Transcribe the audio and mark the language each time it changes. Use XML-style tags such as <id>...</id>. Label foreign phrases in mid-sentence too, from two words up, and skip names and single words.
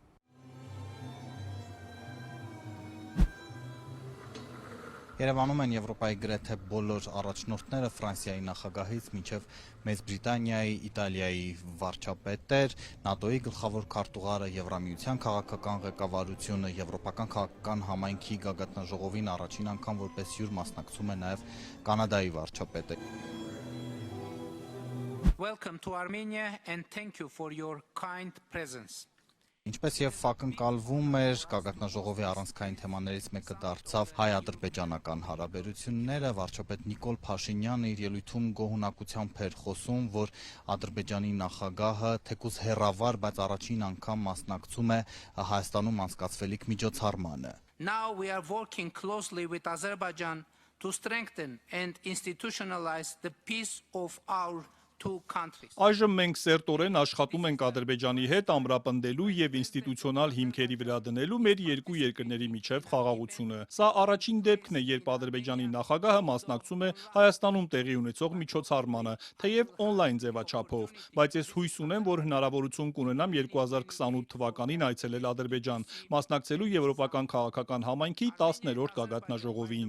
<hy>Երևանում են Եվրոպայի գրեթե բոլոր առաջնորդները Ֆրանսիայի նախագահից մինչև Մեծ Բրիտանիայի, Իտալիայի վարչապետեր, ՆԱՏՕ-ի գլխավոր քարտուղարը, Եվրամիության քաղաքական ղեկավարությունը, Եվրոպական քաղաքական համայնքի գագաթնաժողովին առաջին անգամ որպես հյուր մասնակցում է նաև Կանադայի վարչապետը։</hy> <en>Welcome to Armenia and thank you for your kind presence.</en> <hy>Ինչպես եւ ակնկալվում էր, գագաթնաժողովի առանցքային թեմաներից մեկը դարձավ հայ-ադրբեջանական հարաբերությունները, վարչապետ Նիկոլ Փաշինյանը իր ելույթում գոհունակությամբ էր խոսում, որ Ադրբեջանի նախագահը թեկուզ հեռավար, բայց առաջին անգամ մասնակցում է Հայաստանում անցկացվելիք միջոցառմանը։</hy> <en>Now we are working closely with Azerbaijan to strengthen and institutionalize the peace of our two countries.</en> <hy>Այժմ մենք սերտորեն աշխատում ենք Ադրբեջանի հետ ամրապնդելու եւ ինստիտուցիոնալ հիմքերի վրա դնելու մեր երկու երկրների միջև խաղաղությունը։ Սա առաջին դեպքն է, երբ Ադրբեջանի նախագահը մասնակցում է Հայաստանում տեղի ունեցող միջոցառմանը, թեև օնլայն ձևաչափով, բայց ես հույս ունեմ, որ հնարավորություն կունենամ 2028 թվականին այցելել Ադրբեջան, մասնակցելու Եվրոպական քաղաքական համայնքի 10-րդ գագաթնաժողովին։</hy>